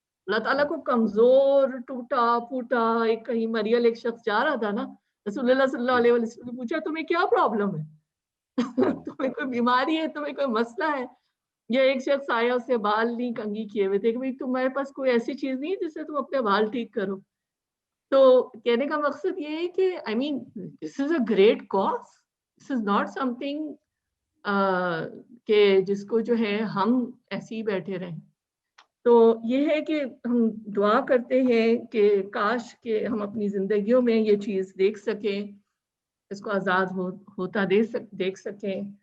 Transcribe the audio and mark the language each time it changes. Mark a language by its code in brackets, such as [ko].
[ur] اللہ تعالیٰ کو کمزور ٹوٹا پھوٹا، ایک کہیں مریل ایک شخص جا رہا تھا نا، رسول اللہ صلی اللہ علیہ وسلم نے پوچھا تمہیں کیا پرابلم ہے؟ تمہیں کوئی بیماری ہے، تمہیں کوئی مسئلہ ہے؟ یا ایک شخص آیا، اس سے بال نہیں کنگھی کیے ہوئے تھے کہ بھائی تمہارے پاس کوئی ایسی چیز نہیں جس سے تم اپنے بال ٹھیک کرو. تو کہنے کا مقصد یہ ہے کہ [en] I mean this is a great cause. This is not something [ur] کہ جس کو جو ہے ہم ایسے ہی بیٹھے رہیں. تو یہ ہے کہ ہم دعا کرتے ہیں کہ کاش کہ ہم اپنی زندگیوں میں یہ چیز دیکھ سکیں، اس کو آزاد ہوتا دیکھ سکیں.